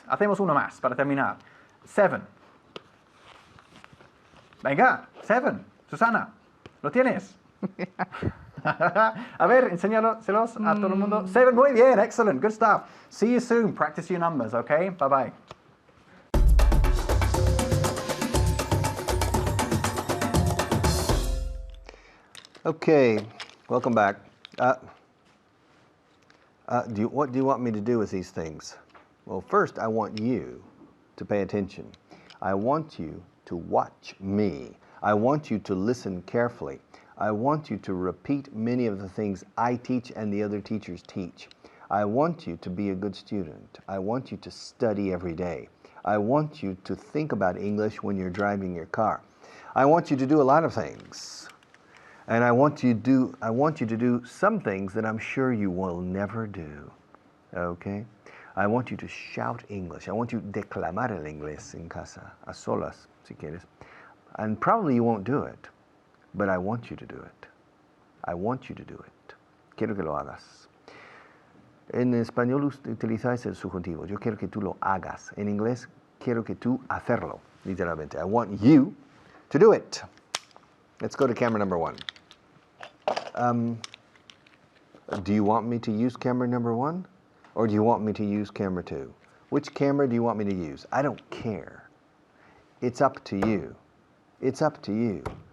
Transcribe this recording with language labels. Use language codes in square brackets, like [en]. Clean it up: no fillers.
[es] Hacemos uno más para terminar. 7. Venga, 7. Susana, ¿lo tienes? A ver, enséñalos a todo el mundo. [en] 7, [es] muy bien, [en] excellent, good stuff. See you soon. Practice your numbers, okay? Bye-bye. Okay, welcome back. What do you want me to do with these things? Well, first, I want you to pay attention. I want you to watch me. I want you to listen carefully. I want you to repeat many of the things I teach and the other teachers teach. I want you to be a good student. I want you to study every day. I want you to think about English when you're driving your car. I want you to do a lot of things. And I want you to do some things that I'm sure you will never do. Okay? I want you to shout English. I want you to [es] declamar el inglés en casa, a solas, si quieres. [en] And probably you won't do it, but I want you to do it. I want you to do it. [es] Quiero que lo hagas. En español utilizáis el subjuntivo. Yo quiero que tú lo hagas. En inglés, quiero que tú hacerlo, literalmente. [en] I want you to do it. Let's go to camera number 1. Do you want me to use camera number 1? Or do you want me to use camera 2? Which camera do you want me to use? I don't care. It's up to you. It's up to you.